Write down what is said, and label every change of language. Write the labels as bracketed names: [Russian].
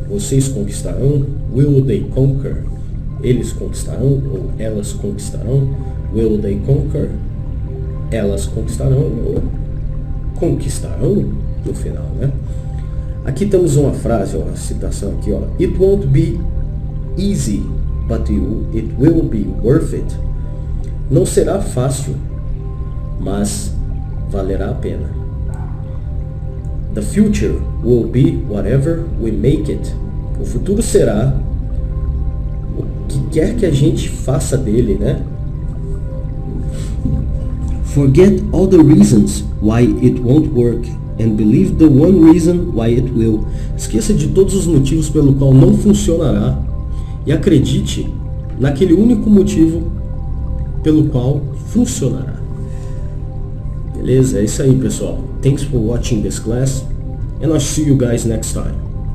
[Portuguese] Vocês conquistarão? [English] Will they conquer? [Portuguese] Eles conquistarão ou elas conquistarão? [English] Will they conquer? [Portuguese] Elas conquistarão ou conquistarão no final, né? Aqui temos uma frase, uma citação aqui, ó. [English] It won't be easy, but it will be worth it. [Portuguese] Não será fácil, mas valerá a pena. [English] The future will be whatever we make it. [Portuguese] O futuro será o que quer que a gente faça dele, né? [English] Forget all the reasons why it won't work and believe the one reason why it will. [Portuguese] Esqueça de todos os motivos pelo qual não funcionará e acredite naquele único motivo pelo qual funcionará. Beleza? É isso aí, pessoal. [English] Thanks for watching this class and I'll see you guys next time.